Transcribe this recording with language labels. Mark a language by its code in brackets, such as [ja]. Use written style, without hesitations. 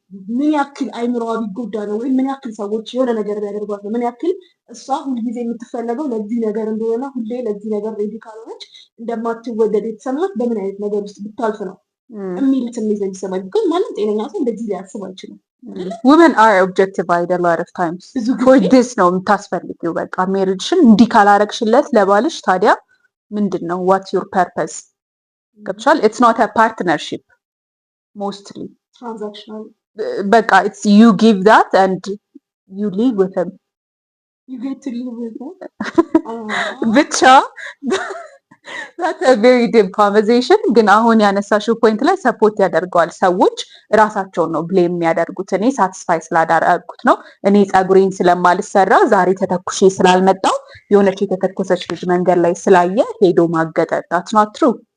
[am] ምን ያክል አይምሮዋ ቢጎዳ ነው ወይ ምን ያክል ሰዎች የሆነ ነገር ቢያደርጓት ነው ምን ያክል እሷ ሁልጊዜ የምትፈለገው ለዚህ ነገር እንደሆነ ሁሌ ለዚህ ነገር ሬዲ ካልሆነች እንደማትወደድ የተሰማት በምን አይነት ነገር ውስጥ ብታልፍ ነው የሚል ስሜት የሚሰማኝ። ግን ማንም ጤነኛ ሰው እንደዚህ ሊያስብ አይችልም። [en] women are objectified a lot of times for this [am] ነው የምታስፈልጊው። በቃ ሜሪጅሽን እንዲህ ካላረግሽለት ለባልሽ ታዲያ ምንድን ነው [en] what's your purpose? [am] ገብቻል? [en] it's not a partnership mostly transactional [am] በቃ [en] it's you give that and you live with him you get to live with him [am] ብቻ [en] that's a very deep conversation። [am] ግን አሁን ያነሳሽው ፖይንት ላይ ሰፖርት ያደርገዋል። ሰዎች ራሳቸውን ነው ብሌም የሚያደርጉት። እኔ ሳቲስፋይ ስላዳረግኩት ነው፣ እኔ ፀጉሬን ስለማልሰራ ዛሬ ተተኩሼ ስላልመጣው የሆነች የተተኮሰች ልጅ መንገድ ላይ ስላየ ሄዶ ማገጠ። [en] that's not true።